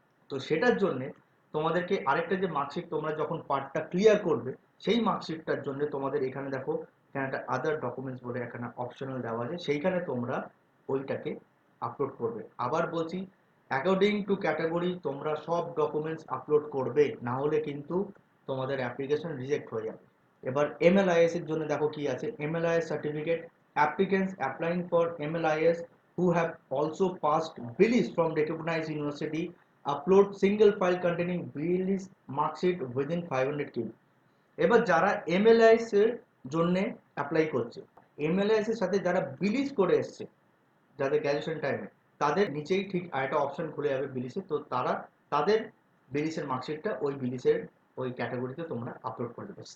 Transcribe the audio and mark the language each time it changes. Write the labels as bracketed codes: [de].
[bn] তো সেটার জন্য তোমাদেরকে আরেকটা যে মার্কশিট তোমরা যখন পার্টটা ক্লিয়ার করবে সেই মার্কশিটটার জন্য তোমাদের এখানে দেখো এখানে একটা আদার ডকুমেন্টস বলে এখানে অপশনাল দেওয়া আছে, সেইখানে তোমরা ওইটাকে আপলোড করবে। আবার বলছি, অ্যাকর্ডিং টু ক্যাটাগরি তোমরা সব ডকুমেন্টস আপলোড করবে, না হলে কিন্তু তোমাদের অ্যাপ্লিকেশন রিজেক্ট হয়ে যাবে। এবার এমএলআইএস এর জন্য দেখো কি আছে, এমএলআইএস certificate. [en] Applicants applying for MLIS who have also passed BILIS from recognized university upload single file containing BILIS marksheet within 500 KB। [bn] এবার যারা এমএলআইএস এর জন্য অ্যাপ্লাই করছে, এমএলআইএস এর সাথে যারা বিলিস করে এসছে যাদের গ্র্যাজুয়েশন টাইমে, তাদের নিচেই ঠিক আরেকটা অপশন খুলে যাবে বিলিসের, তো তারা তাদের বিলিসের মার্কশিটটা ওই বিলিসের ওই ক্যাটাগরিতে তোমরা আপলোড করে দেবে।